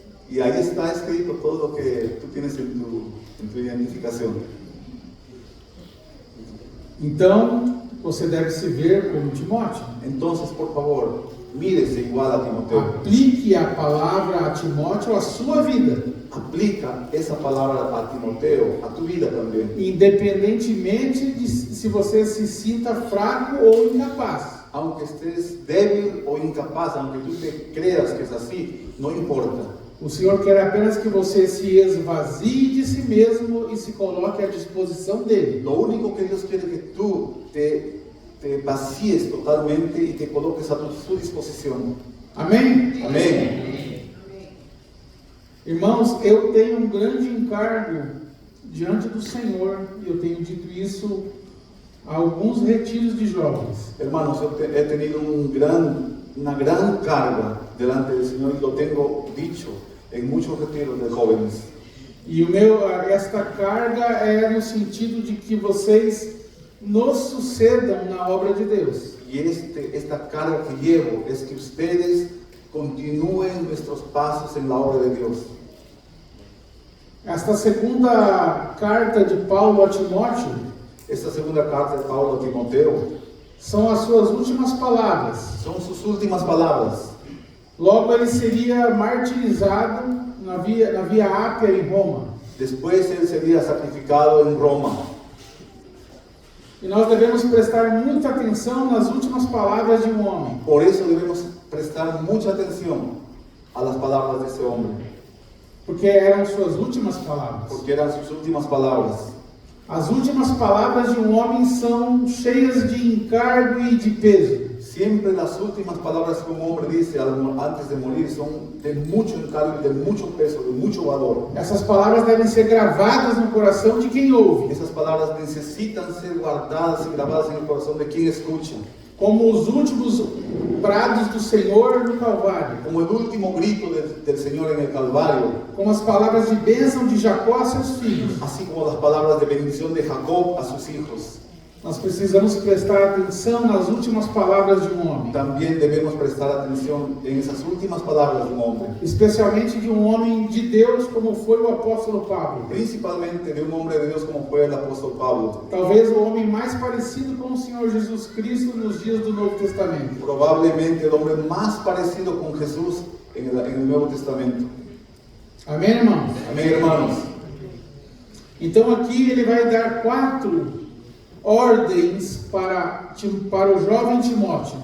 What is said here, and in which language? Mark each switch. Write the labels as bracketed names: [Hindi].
[Spanish] Y ahí está escrito todo lo que tú tienes en tu identificación. [Portuguese] Então, você deve se ver como Timóteo. [Spanish] Entonces, por favor, mírese igual a Timoteo. [Portuguese] Aplique a palavra a Timóteo à sua vida, [Spanish] Aplica esa palabra a Timoteo, a tu vida también. [Portuguese] independentemente de se você se sinta fraco ou incapaz. [Spanish] Aunque estés débil o incapaz, aunque tú te creas que es así, no importa. [Portuguese] O Senhor quer apenas que você se esvazie de si mesmo e se coloque à disposição dele. [Spanish] Lo único que Dios quiere que tú te vacíes totalmente y te coloques a su disposición. [Portuguese] Amém? [Spanish] Amén. [Portuguese] Irmãos, eu tenho um grande encargo diante do Senhor, e eu tenho dito isso a alguns retiros de jovens. [Spanish] Hermanos, yo he tenido una gran carga delante del Señor y lo tengo dicho en muchos retiros de jóvenes. [Portuguese] E esta carga é no sentido de que vocês nos sucedam na obra de Deus. [Spanish] Y esta carga que llevo es que ustedes continúen nuestros pasos en la obra de Dios. [Portuguese] Esta segunda carta de Paulo a Timóteo [Spanish] Esta segunda carta de Paulo a Timoteo [Portuguese] são as suas últimas palavras. [Spanish] son sus últimas palabras. [Portuguese] Logo ele seria martirizado na Via Ápia em Roma. [Spanish] Después él sería sacrificado en Roma. [Portuguese] E nós devemos prestar muita atenção nas últimas palavras de um homem. [Spanish] Por eso debemos prestar mucha atención a las palabras de ese hombre, [Portuguese] Porque eram suas últimas palavras. [Spanish] porque eran sus últimas palabras. [Portuguese] As últimas palavras de um homem são cheias de encargo e de peso. [Spanish] Siempre las últimas palabras que un hombre dice antes de morir son de mucho encargo, de mucho peso, de mucho valor. [Portuguese] Essas palavras devem ser gravadas no coração de quem ouve, [Spanish] Esas palabras necesitan ser guardadas y grabadas en el corazón de quien escucha, [Portuguese] como os últimos brados do Senhor no Calvário, [Spanish] como el último grito del Señor en el Calvario, [Portuguese] como as palavras de bênção de Jacó a seus filhos. [Spanish] así como las palabras de bendición de Jacob a sus hijos. [Portuguese] Nós precisamos prestar atenção nas últimas palavras de um homem, [Spanish] También debemos prestar atención en esas últimas palabras de un hombre, [Portuguese] especialmente de um homem de Deus como foi o apóstolo Pablo. [Spanish] principalmente de un hombre de Dios como fue el apóstol Pablo, [Portuguese] Talvez o homem mais parecido com o Senhor Jesus Cristo nos dias do Novo Testamento. [Spanish] probablemente el hombre más parecido con Jesús en el Nuevo Testamento. [Portuguese] Amém, irmãos? [Spanish] Amén, hermanos. [Portuguese] Então aqui ele vai dar 4 ordens para o jovem Timóteo.